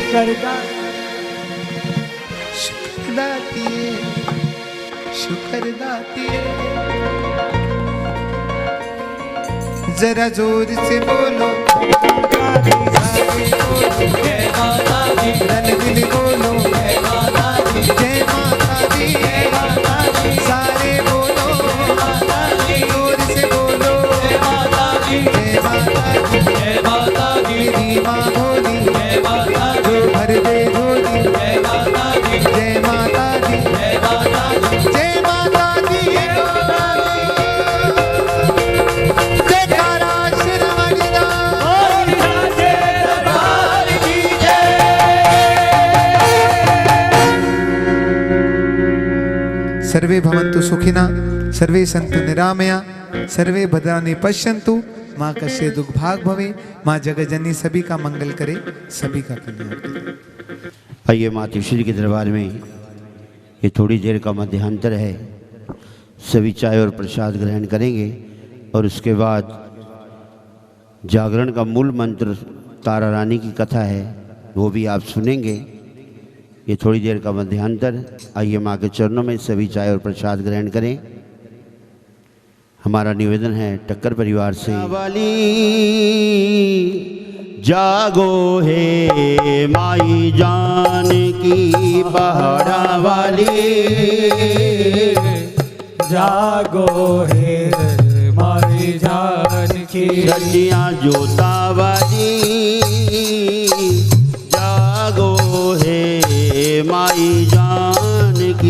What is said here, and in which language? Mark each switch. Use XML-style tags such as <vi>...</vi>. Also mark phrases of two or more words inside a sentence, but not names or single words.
<hi>शुक्र दातिए जरा जोर से बोलो जय माता दी, रन दिल बोलो जय माता दी, जय माता दी जय माता दी, सारे बोलो माता दी, जोर से बोलो जय माता दी, जय माता दी जय माता दी, मेरी माँ भोली जय माता जो दी, भर दे झोली जय माता दी, जय माता दी जय माता दी, जय माता दी जयकारा शिरोमणि दा और राजे दरबार की जय।</hi> <sa>सर्वे भवन्तु सुखिनः सर्वे सन्तु निरामया सर्वे भद्राणि पश्यन्तु माँ कस्य दुख भाग भवे</sa> <hi>माँ जगजननी सभी का मंगल करे सभी का कल्याण करे। आइए मातृश्री के दरबार में ये थोड़ी देर का मध्यांतर है। सभी चाय और प्रसाद ग्रहण करेंगे और उसके बाद जागरण का मूल मंत्र तारा रानी की कथा है वो भी आप सुनेंगे। ये थोड़ी देर का मध्यांतर। आइए माँ के चरणों में सभी चाय और प्रसाद ग्रहण करें। हमारा निवेदन है टक्कर परिवार से। वाली जागो हे माई जान की पहाड़ा वाली, जागो हे मारी जान की रजिया जोता वाली, जागो हे माई जान की</hi>